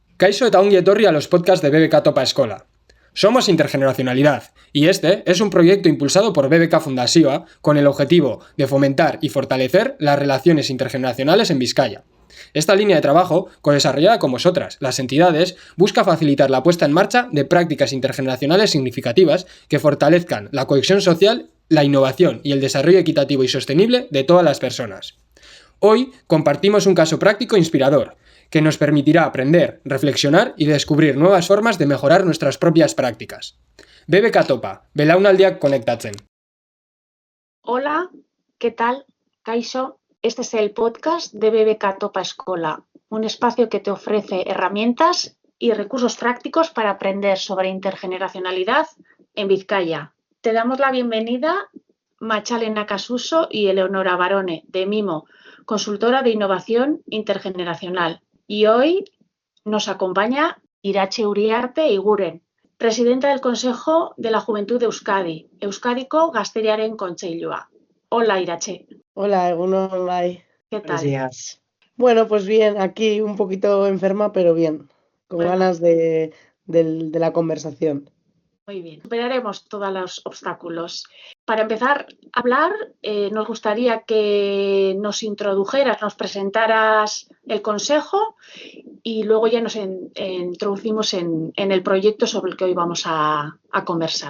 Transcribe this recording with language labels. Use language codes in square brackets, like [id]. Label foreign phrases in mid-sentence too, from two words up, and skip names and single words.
[eu] Kaixo eta ongi etorri [es] a los podcasts de BBK Topa Escola. Somos Intergeneracionalidad, y este es un proyecto impulsado por BBK Fundasioa con el objetivo de fomentar y fortalecer las relaciones intergeneracionales en Vizcaya. Esta línea de trabajo, co-desarrollada con vosotras, las entidades, busca facilitar la puesta en marcha de prácticas intergeneracionales significativas que fortalezcan la cohesión social, la innovación y el desarrollo equitativo y sostenible de todas las personas. Hoy compartimos un caso práctico inspirador, que nos permitirá aprender, reflexionar y descubrir nuevas formas de mejorar nuestras propias prácticas. [eu] BBK Topa, belaunaldiak konektatzen. [es] Hola, ¿qué tal? Kaixo, este es el podcast de BBK Topa Escola, un espacio que te ofrece herramientas y recursos prácticos para aprender sobre intergeneracionalidad en Vizcaya. Te damos la bienvenida Machalena Casuso y Eleonora Barone, de Mimo, consultora de innovación intergeneracional. Y hoy nos acompaña Irache Uriarte Iguren, presidenta del Consejo de la Juventud de Euskadi, Euskadiko Gazteriaren Kontseilua. Hola, Irache. [eu] Hola, Egunon, bai. [es] ¿Qué Buenos tal? días. Bueno, pues bien, aquí un poquito enferma, pero bien, con Bueno. ganas de la conversación. Muy bien, superaremos todos los obstáculos. Para empezar a hablar, nos gustaría que nos introdujeras, nos presentaras el consejo y luego ya nos introducimos en el proyecto sobre el que hoy vamos a conversar.